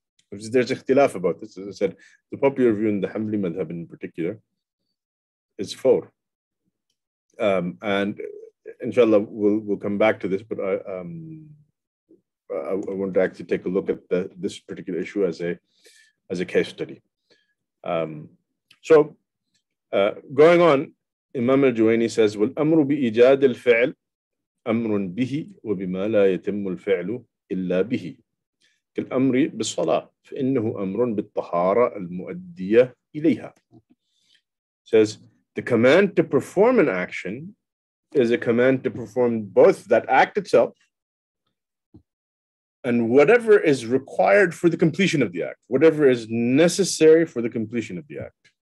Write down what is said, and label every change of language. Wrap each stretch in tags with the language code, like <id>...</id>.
<en>There's ikhtilaf about this. As I said, the popular view in the Hanbali madhab in particular is l-Fawr. And inshallah, we'll come back to this, but I want to actually take a look at this particular issue as a case study. So going on, Imam al-Juwayni says,</en> <ar>وَالْأَمْرُ بِإِيجَادِ الْفِعْلِ أَمْرٌ بِهِ وَبِمَا لَا يَتِمُّ الْفِعْلُ إِلَّا بِهِ كالأمر بالصلاة فإنه أمر بالطهارة المؤدية إليها.</ar> <en>Says the command to perform an action is a command to perform both that act itself and whatever is required for the completion of the act, whatever is necessary for the completion of the act.</en>